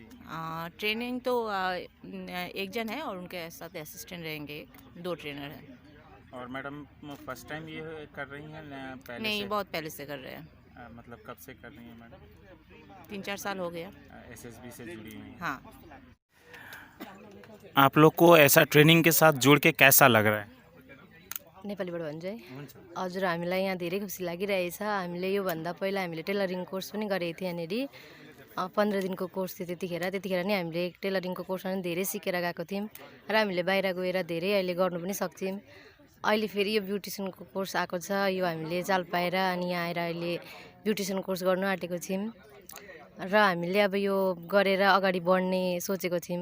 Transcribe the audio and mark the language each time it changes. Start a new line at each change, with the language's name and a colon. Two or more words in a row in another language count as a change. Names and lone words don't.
Hindi: ट्रेनिंग तो एक जन है और उनके साथ असिस्टेंट रहेंगे, 2 ट्रेनर हैं। और मैडम,
English: first time
Hindi: ये कर रही हैं पहले नहीं, से? बहुत पहले से कर रहे हैं। मतलब कब से कर रही हैं मैडम? 3-4 साल हो गया। SSB से जुड़ी हैं? हाँ। आप लोग को ऐसा ट्रेनिंग के साथ जुड़ के कैसा लग रहा है?
Nepali: नेपालीबाट भन्छु है। हुन्छ। हजुर, हामीलाई यहाँ धेरै खुसी लागिरहेछ। हामीले योभन्दा पहिला हामीले टेलरिङ कोर्स पनि गरेको थियौँ यहाँनिर। 15 दिनको कोर्स थियो त्यतिखेर नै हामीले टेलरिङको कोर्समा पनि धेरै सिकेर गएको थियौँ र हामीले बाहिर गएर धेरै अहिले गर्नु पनि सक्छौँ। अहिले फेरि यो ब्युटिसियनको कोर्स आएको छ, यो हामीले चाल पाएर अनि यहाँ आएर अहिले ब्युटिसियन कोर्स गर्नु आँटेको छौँ र हामीले अब यो गरेर अगाडि बढ्ने सोचेको छौँ।